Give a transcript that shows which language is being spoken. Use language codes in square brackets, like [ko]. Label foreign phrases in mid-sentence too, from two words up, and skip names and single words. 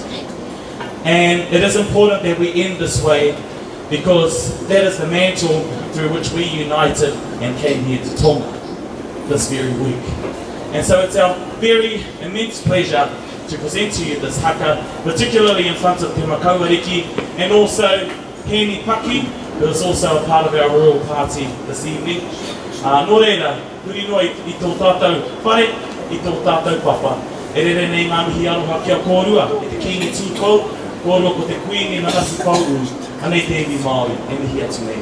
[en] And it is important that we end this way because that is the mantle through which we united and came here to Tonga this very week. And so it's our very immense pleasure to present to you this haka, particularly in front of Te Makauariki and also Heni Paki, who is also a part of our royal party this evening. [mi] Nō reira, huri noa I tō tātou whare, I tō tātou papa. E rere nei ngā mihi aroha kia kōrua, e te kingi tūkou, kōrua ko te kuini na nasi pauru, anei te iwi Māori, e mihi atu nei.